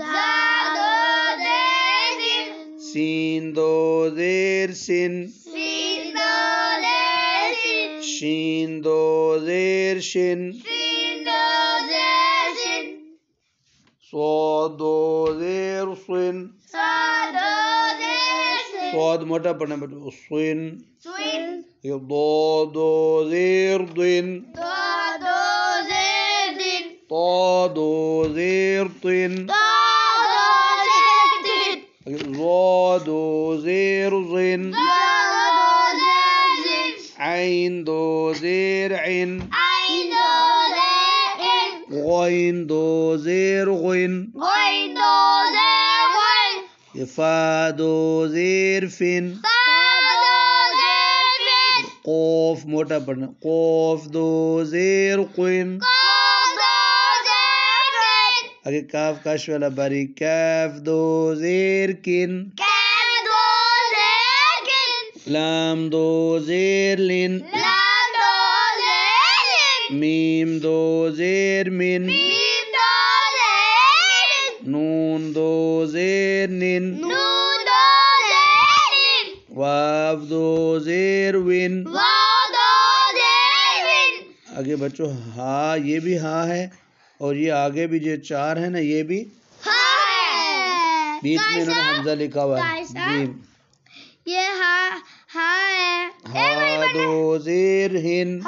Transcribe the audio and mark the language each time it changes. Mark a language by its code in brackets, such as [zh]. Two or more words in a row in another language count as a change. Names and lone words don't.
[ur] سین دو زیر سن. شین دو زیر شن. صاد دو زیر صن. صاد موٹا پڑھنا بیٹا. صن. دو دو زیر دن. طا دو زیر طن. ظا دو زیر ظن. عین دو زیر عن. غین دو زیر غن. فا دو زیر فن. قوف موٹا پڑھنا. قوف دو زیر قن. اگر کاف کاش والا باری. کاف دو زیر کن. لام دو زیر لن. میم دو زیر من. نون دو زیر نن. واو دو زیر ون. آگے بچوں ہا یہ بھی ہا ہے اور یہ آگے بھی جو چار ہے نا یہ بھی بیچ میں انہوں نے حمزہ لکھا ہوا ہے. جی یہ ہا ہے. ہا دو زیر ہن.